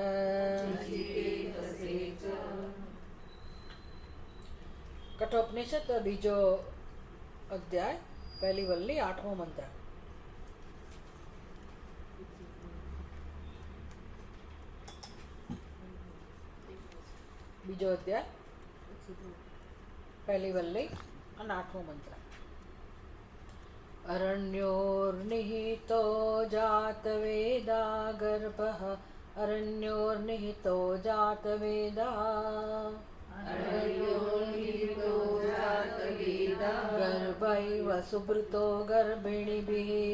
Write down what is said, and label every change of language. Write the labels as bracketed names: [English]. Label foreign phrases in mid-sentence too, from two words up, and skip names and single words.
[Gujarati] કઠોપનિષદ બીજો અધ્યાય પહેલી વલ્લી 8મો મંત્ર। બીજો અધ્યાય પહેલી વલ્લી અને 8મો મંત્ર। [Sanskrit] अरण्योर्निहितो जातवेदा गर्भः अरण्योर्निहितो जातवेदा गर्भैव सुभृतो गर्भिणीभिः